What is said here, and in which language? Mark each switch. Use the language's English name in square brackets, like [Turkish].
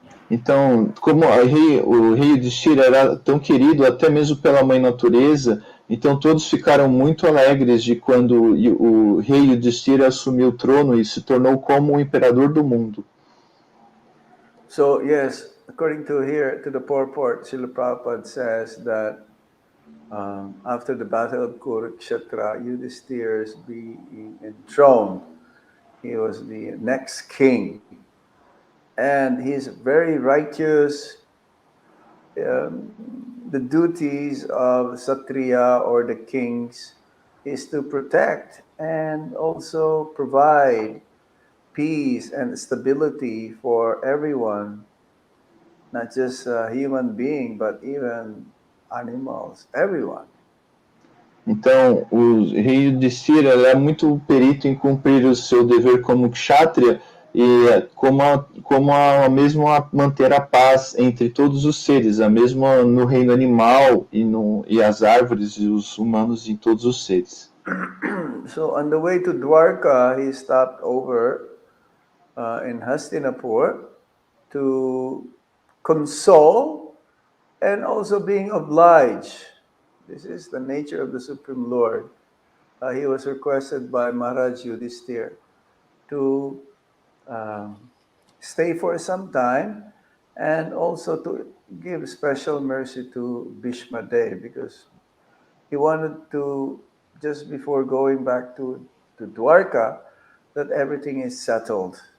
[Portuguese] Então, como o rei Yudhishthira era tão querido até mesmo pela mãe natureza, então todos ficaram muito alegres de quando o rei Yudhishthira assumiu o trono e se tornou como o imperador do mundo. [English] So yes, according to the purport, Srila Prabhupada says that after the battle of Kurukshetra, Yudhishthira being enthroned, he was the next king, and he's very righteous. The duties of Kshatriya or the kings is to protect and also provide peace and stability for everyone, not just a human being, but even animals, everyone. [Portuguese] Então, o rei Yudhishthira é muito perito em cumprir o seu dever como kshatriya e como a mesmo a manter a paz entre todos os seres, a mesma no reino animal e as árvores e os humanos e todos os seres. [English] So on the way to Dwarka, he stopped over in Hastinapur to console and also being obliged. This is the nature of the Supreme Lord. He was requested by Maharaj Yudhishthira to stay for some time and also to give special mercy to Bhishma Dev, because he wanted to, just before going back to Dwarka, that everything is settled.